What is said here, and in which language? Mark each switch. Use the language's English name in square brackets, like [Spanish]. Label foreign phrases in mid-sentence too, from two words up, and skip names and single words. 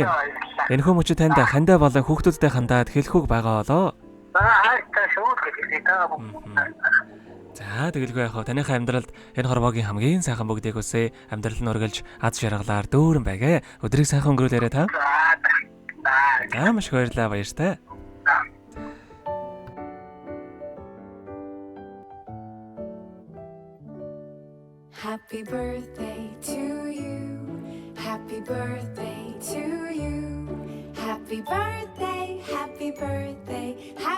[Mongolian] Энэ хүмүүчүүд танд хандаа болон хүүхдүүдтэй хандаад хэлэх үг байгаа болоо. За тэгэлгүй яхав таныхаа амьдралд энэ хорвоогийн хамгийн сайхан бүгдийг үсэ амьдрал нь үргэлж аз жаргалаар дүүрэн байгээ. Өдрийг сайхан өнгөрүүлээрэй та. Маш их баярлалаа баяртай. [English] Happy birthday to you. Happy birthday to you. Happy birthday, happy birthday,